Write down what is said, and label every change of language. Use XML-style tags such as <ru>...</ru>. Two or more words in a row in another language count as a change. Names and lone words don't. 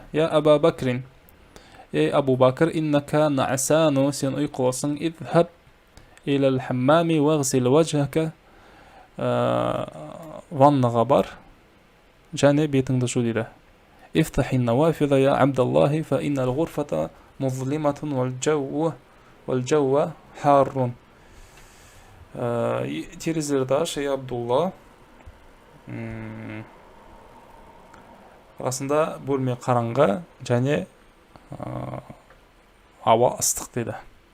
<ar>يا أبا بكر. Ей Абу Бакр, إنك نعسان.</ar> <kk>Сен ұйқылысың.</kk> <ar>اذهب إلى الحمام واغسل وجهك.</ar> <kk>Ваннаға бар және бетіңді жу дейді.</kk> <ar>افتح النوافذ يا عبد الله فإن الغرفة مظلمة والجو حار.</ar> <kk>Терезелерді аш, ей Абдулла. Расында бөлме қараңғы және ауа ыстық дейді.</kk>